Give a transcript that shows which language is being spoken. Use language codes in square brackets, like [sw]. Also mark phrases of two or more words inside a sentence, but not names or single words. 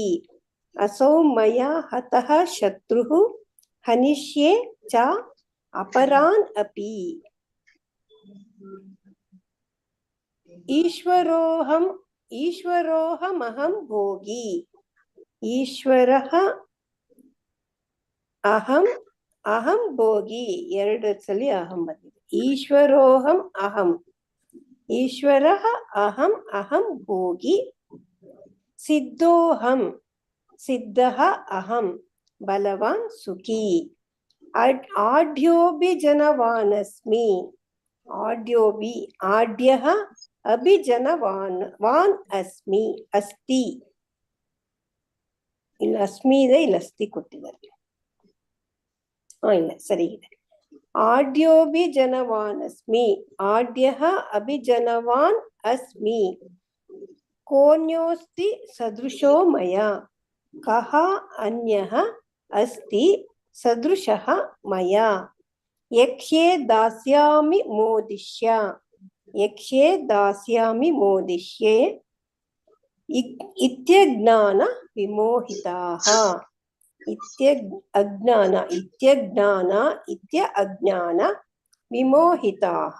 [sa] ಅಸೌ ಮಯಾ ಹತಃ ಶತ್ರುಃ ಹನಿಷ್ಯೇ ಚ ಅಪರಾನ್ ಅಪಿ. ಈಶ್ವರೋಹಮಹಂ ಭೋಗಿ. ಈಶ್ವರಃ ಅಹಂ ಭೋಗಿ, [kn] 2 ಸಲ ಅಹಂ ಬಂದಿದೆ. [sa] ಈಶ್ವರೋಹಂ ಅಹಂ, ಈಶ್ವರಃ ಅಹಂ ಭೋಗಿ. ಸಿದ್ಧೋಹಂ, ಸಿದ್ಧಃ ಅಹಂ ಬಲವಾನ್ ಸುಖಿ. ಆಡ್ಯೋಭಿಜನವಾನಸ್ಮಿ, ಆಡ್ಯಃ ಅಭಿಜನವಾನ್ ಅಸ್ಮಿ, ಅಸ್ತಿ. [kn] ಇಲ್ಲ ಅಸ್ಮಿ ಇದೆ, ಇಲ್ಲ ಅಸ್ತಿ ಕೊಟ್ಟಿದ್ದಾರೆ. ಇಲ್ಲ ಸರಿ ಇದೆ. [sa] ಆಡ್ಯೋಭಿಜನವಾನಸ್ಮಿ, ಆಡ್ಯಃ ಅಭಿಜನವಾನ್ ಅಸ್ಮಿ. ಕೋನ್ಯೋಸ್ತಿ ಸದೃಶೋ ಮಯಾ, ಕಹ ಅನ್ಯಃ ಅಸ್ತಿ ಸದೃಶಃ ಮಯಾ. ಯಕ್ಷೇ ದಾಸ್ಯಾಮಿ ಮೋದಿಷ್ಯ, ಯಕ್ಷೇ ದಾಸ್ಯಾಮಿ ಮೋದಿಷ್ಯೆ ಇತ್ಯಜ್ಞಾನ ವಿಮೋಹಿತಾಃ. ಅಜ್ಞಾನ ವಿಮೋಹಿತಾಃ.